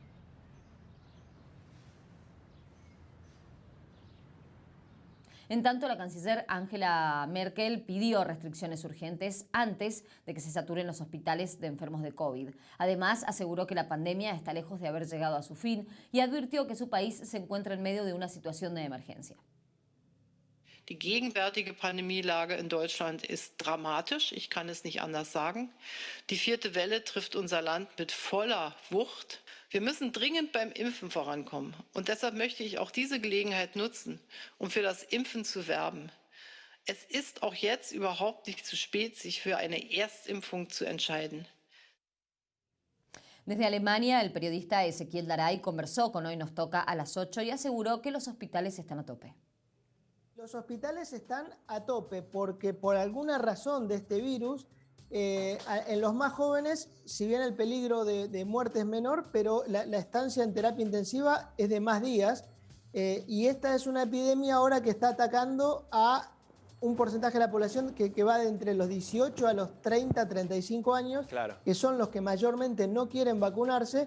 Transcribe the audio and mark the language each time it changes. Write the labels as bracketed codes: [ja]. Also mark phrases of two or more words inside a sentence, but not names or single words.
[es] En tanto, la canciller Angela Merkel pidió restricciones urgentes antes de que se saturen los hospitales de enfermos de COVID. Además, aseguró que la pandemia está lejos de haber llegado a su fin y advirtió que su país se encuentra en medio de una situación de emergencia. [de] Die gegenwärtige Pandemielage in Deutschland ist dramatisch, ich kann es nicht anders sagen. Die 4. Welle trifft unser Land mit voller Wucht. Wir müssen dringend beim Impfen vorankommen. Und deshalb möchte ich auch diese Gelegenheit nutzen, um für das Impfen zu werben. Es ist auch jetzt überhaupt nicht zu spät, sich für eine Erstimpfung zu entscheiden. [es] Desde Alemania, el periodista Ezequiel Daray conversó con Hoy Nos Toca a las 8 y aseguró que los hospitales están a tope. Los hospitales están a tope porque por alguna razón de este virus, en los más jóvenes, si bien el peligro de muerte es menor, pero la estancia en terapia intensiva es de más días, y esta es una epidemia ahora que está atacando a un porcentaje de la población que va de entre los 18 a los 30, 35 años, claro, que son los que mayormente no quieren vacunarse.